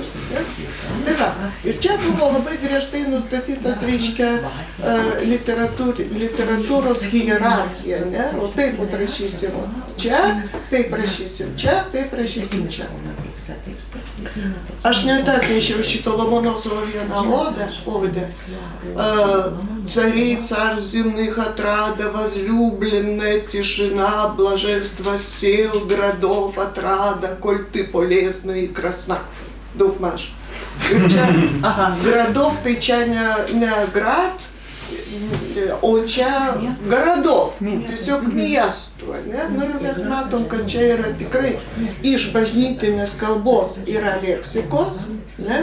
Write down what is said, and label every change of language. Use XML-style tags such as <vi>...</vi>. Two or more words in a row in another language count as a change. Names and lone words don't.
<lt>Tai va, ir čia buvo labai griežtai nustatytas, reiškia, literatūros hierarchija, ne, o taip rašysim čia, taip rašysim čia, taip rašysim čia. Aš net atnešiau šito Lomonosovo vieną odę.</lt> <ru>Царей царь земных отрада, возлюбленная тишина, блаженство сил, городов отрада, коль ты полезна и красна.</ru> <lt>Daugmaž. Ir čia gradov tai čia ne grad, o čia garadov, tiesiog miestų, ne? Nu ir mes matom, kad čia yra tikrai iš bažnytinės kalbos yra leksikos, ne?</lt>